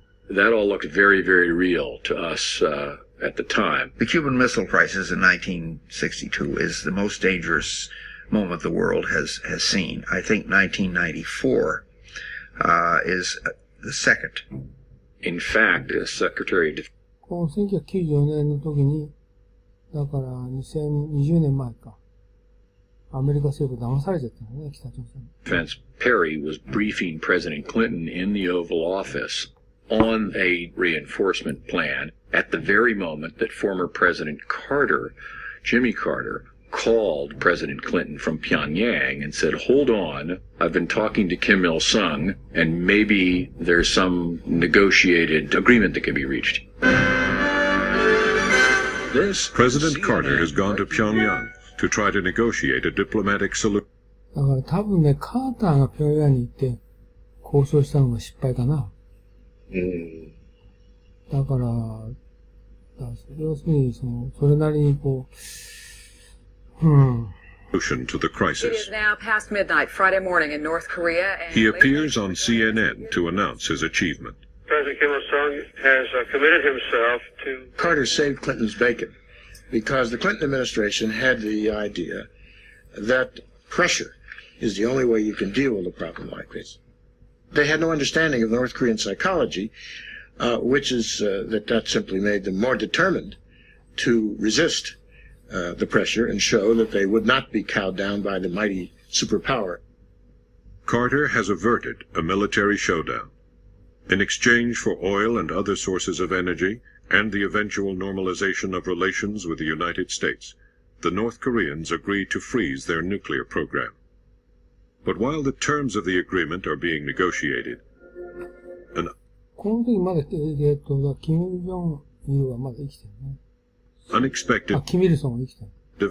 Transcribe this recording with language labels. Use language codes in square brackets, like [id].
[en] That all looked very, very real to us at the time. The Cuban Missile Crisis in 1962 is the most dangerous moment the world has seen. I think 1994 is the second. In fact, the Secretary of Defense... [ja] この1994年の時に、だから2020年前か。アメリカ政府騙されちゃったのね、北朝鮮。 [en] Defense Perry was briefing President Clinton in the Oval Office on a reinforcement plan at the very moment that former President Carter, Jimmy Carter, called President Clinton from Pyongyang and said, hold on, I've been talking to Kim Il-sung, and maybe there's some negotiated agreement that can be reached. President Carter has gone to Pyongyang to try to negotiate a diplomatic solution. [ja] だから多分ね、カーターが平壌に行って、交渉したのが失敗かな。だから、要するに、それなりにこう、 [en] Solution to the crisis. It is now past midnight Friday morning in North Korea. And He appears on CNN to announce his achievement. President Kim Il-sung has committed himself to... Carter saved Clinton's bacon because the Clinton administration had the idea that pressure is the only way you can deal with a problem like this. They had no understanding of North Korean psychology, which is that simply made them more determined to resist the pressure and show that they would not be cowed down by the mighty superpower. Carter has averted a military showdown. In exchange for oil and other sources of energy and the eventual normalization of relations with the United States, the North Koreans agreed to freeze their nuclear program. But while the terms of the agreement are being negotiated, an [ja] この時まだ、キム・ジョンイルはまだ生きてるね。 [en] unexpected [ja] キム・イルソンは生きてる。